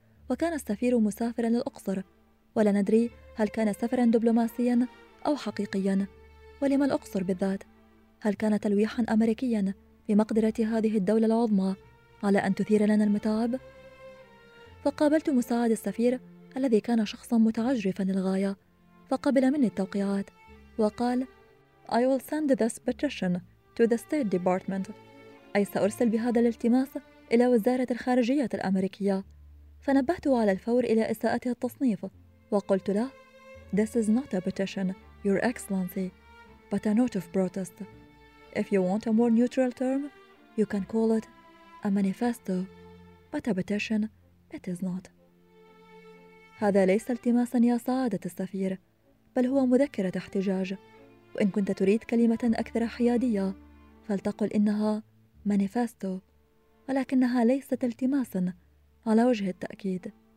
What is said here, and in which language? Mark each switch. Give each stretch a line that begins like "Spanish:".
Arabic: وكان السفير مسافراً للأقصر، ولا ندري هل كان سفراً دبلوماسياً أو حقيقياً، ولما الأقصر بالذات؟ هل كان تلويحاً أمريكياً بمقدرة هذه الدولة العظمى على أن تثير لنا المتاعب؟ فقابلت مساعد السفير الذي كان شخصاً متعجرفاً للغاية، فقبل مني التوقيعات وقال
English: I will send this petition to the State Department،
Arabic: أي سأرسل بهذا الالتماس إلى وزارة الخارجية الأمريكية. فنبهته على الفور إلى إساءته التصنيف وقلت له
English: This is not a petition, Your Excellency, but a note of protest. If you want a more neutral term, you can call it a manifesto, but a petition it is not.
Arabic: هذا ليس التماساً يا سعادة السفير، بل هو مذكرة احتجاج، وإن كنت تريد كلمة أكثر حيادية فلتقل إنها مانيفاستو، ولكنها ليست التماساً على وجه التأكيد.